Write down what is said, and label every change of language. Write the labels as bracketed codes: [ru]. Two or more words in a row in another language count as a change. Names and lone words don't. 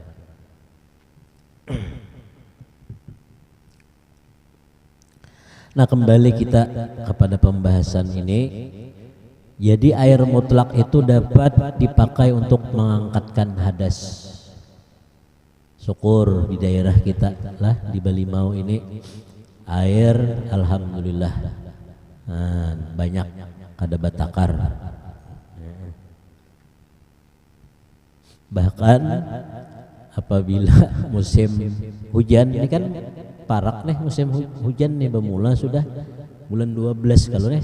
[id] Nah kembali kita kepada pembahasan ini. Jadi air mutlak itu dapat dipakai untuk mengangkatkan hadas. [bjn] Syukur di daerah kita lah di Balimau ini air alhamdulillah banyak kada batakar. [id] Bahkan apabila musim hujan, ini kan parak nih musim hujan nih bermula sudah bulan 12 kalau nih.